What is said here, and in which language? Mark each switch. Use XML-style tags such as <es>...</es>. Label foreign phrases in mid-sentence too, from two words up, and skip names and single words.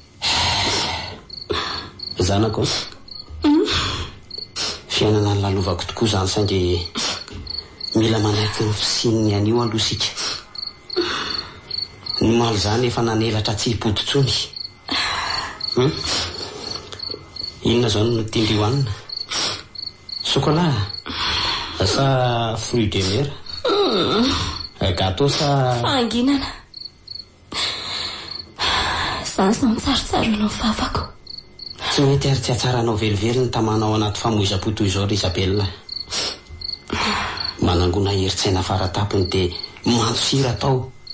<mg>Zanako, fiainana ny lalovako tokoa izany saingy mila manaiky ny fisininy anio aloha sika. Ny malo izany efa nanelatra tsy hipototsony. Inona zao no tiandy hoanina? Sokola sa</mg> <fr>fruit de mer?</fr> <mg>Gâteau sa fahanginana. Izany zao tsaratsara no vavako. Tsy mety ary tsy hatsaranao velively ny tamanao anaty famoizam-po toy izao ry Isabela. Manangona heritsaina faratapony dia mansira tao.</mg>